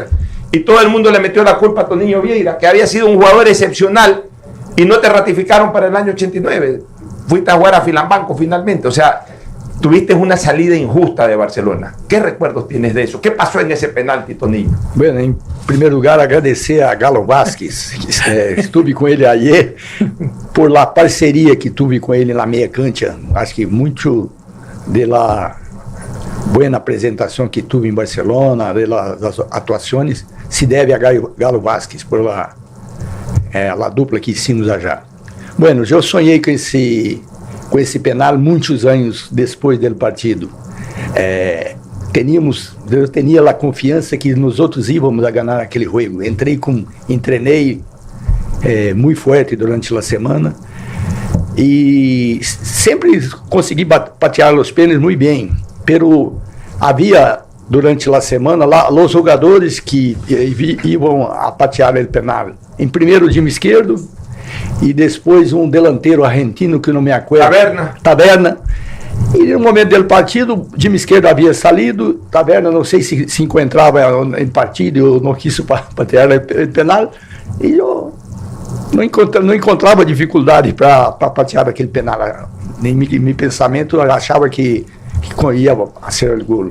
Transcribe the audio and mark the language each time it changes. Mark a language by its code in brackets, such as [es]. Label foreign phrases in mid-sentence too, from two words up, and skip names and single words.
[es] Y todo el mundo le metió la culpa a Toniño Vieira, que había sido un jugador excepcional y no te ratificaron para el año 89. Fuiste a jugar a Filambanco finalmente. O sea, tuviste una salida injusta de Barcelona. ¿Qué recuerdos tienes de eso? ¿Qué pasó en esse penalti, Toniño? Bueno, [pt] em primeiro lugar, agradecer a Galo Vázquez. Estuve com ele [es] ayer por la [pt] parceria que tuve com ele na meia cancha. Acho que muito [es] de la buena [pt] apresentação que tuve em Barcelona, [es] de las [pt] atuações, se deve a Galo Vázquez [es] por la [pt] dupla que [es] hicimos allá. Bueno, [pt] eu sonhei com esse penal muitos anos depois do partido. Eu tinha a confiança que nós outros íamos a ganhar aquele jogo. Treinei muito forte durante a semana e sempre consegui patear os pênaltis muito bem. Pero havia durante a semana lá os jogadores que iam a patear o penal. Em primeiro o time esquerdo e depois um delantero argentino que não [es] me acuerdo. [pt] Taberna. E no momento do partido, o time esquerdo havia salido, Taberna não sei se encontrava em partido, eu não quis patear o penal, e eu não encontrava dificuldade para patear aquele penal. Em meu pensamento, eu achava que ia ser o gol.